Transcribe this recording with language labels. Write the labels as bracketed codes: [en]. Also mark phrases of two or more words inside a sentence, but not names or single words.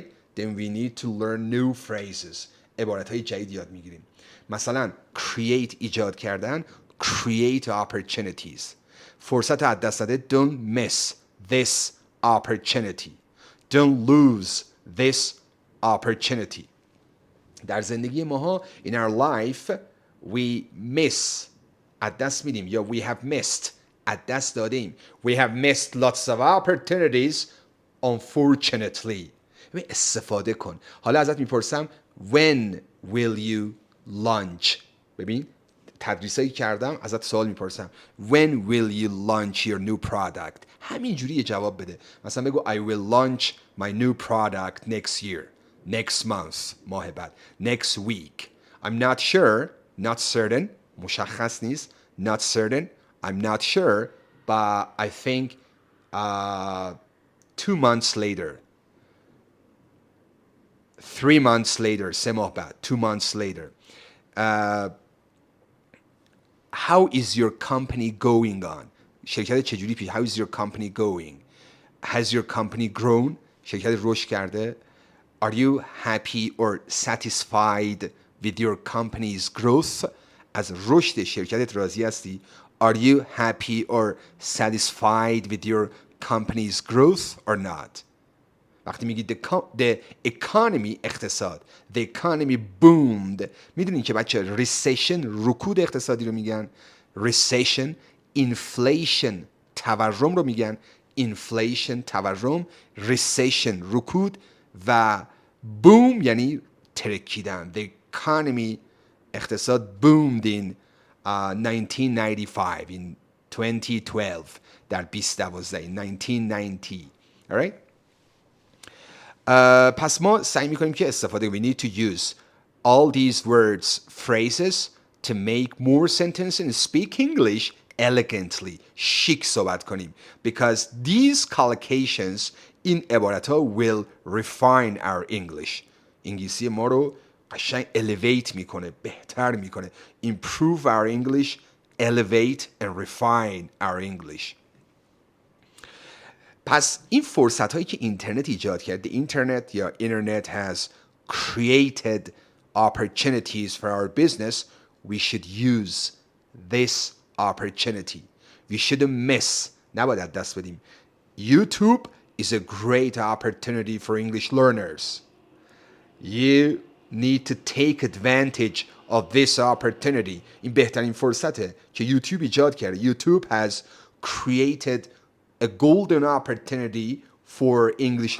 [en] Then we need to learn new phrases. [fa] عبارت های جدید یاد میگیریم. مثلا create ایجاد کردن، [en] create opportunities. [fa] فرصت از دست نده، [en] don't miss this opportunity. Don't lose this opportunity. [fa] در زندگی ماها [en] in our life we miss [fa] از دست میدیم یا [en] we have missed [fa] از دست دادیم. [en] We have missed lots of opportunities unfortunately. [fa] استفاده کن. حالا ازت میپرسم [en] when will you launch؟ [fa] ببین تدریسایی کردم ازت سوال میپرسم [en] when will you launch your new product؟ [fa] همینجوری یه جواب بده. مثلا بگو [en] I will launch my new product next year, next month [fa] ماه بعد, [en] next week. I'm not sure, not certain, [fa] مشخص نیست, [en] not certain, I'm not sure, but I think 2 months later, 3 months later, 3 [fa] ماه بعد, [en] 2 months later. How is your company going on? [fa] شرکت چجوری پیش؟ [en] How is your company going? Has your company grown? [fa] شرکت رشد کرده؟ [en] Are you happy or satisfied with your company's growth? [fa] از رشد شرکتت راضی هستی؟ [en] Are you happy or satisfied with your company's growth or not? [fa] وقتی میگی [en] the economy [fa] اقتصاد [en] the economy boomed [fa] میدونین که بچه recession رکود اقتصادی رو میگن [en] recession inflation [fa] تورم رو میگن inflation تورم recession رکود و boom یعنی ترکیدن [en] the economy [fa] اقتصاد [en] boomed in [fa] 1995 in 2012 در 2012 [en] in 1990 alright [fa] پس ما سعی میکنیم که استفاده [en] we need to use all these words phrases to make more sentences and speak English elegantly [fa] شیک صحبت کنیم [en] because these collocations [fa] این عبارت ها [en] will refine our English [fa] انگلیسی ما رو قشنگ [en] elevate [fa] میکنه بهتر میکنه [en] improve our English elevate and refine our English [fa] پس این فرصت هایی که اینترنت ایجاد کرده اینترنت یا اینترنت [en] has created opportunities for our business we should use this opportunity we shouldn't miss [fa] نباید از دست بدیم [en] YouTube is a great opportunity for English learners you need to take advantage of this opportunity [fa] این بهترین فرصته که یوتیوب ایجاد کرده [en] YouTube has created a golden opportunity for English